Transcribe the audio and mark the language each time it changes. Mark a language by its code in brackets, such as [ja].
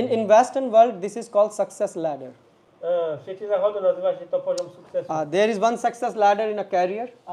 [en] In Western world, this is called success ladder. [pl] W świecie zachodu nazywa się to poziom sukcesu. [en] There is one success ladder in a career.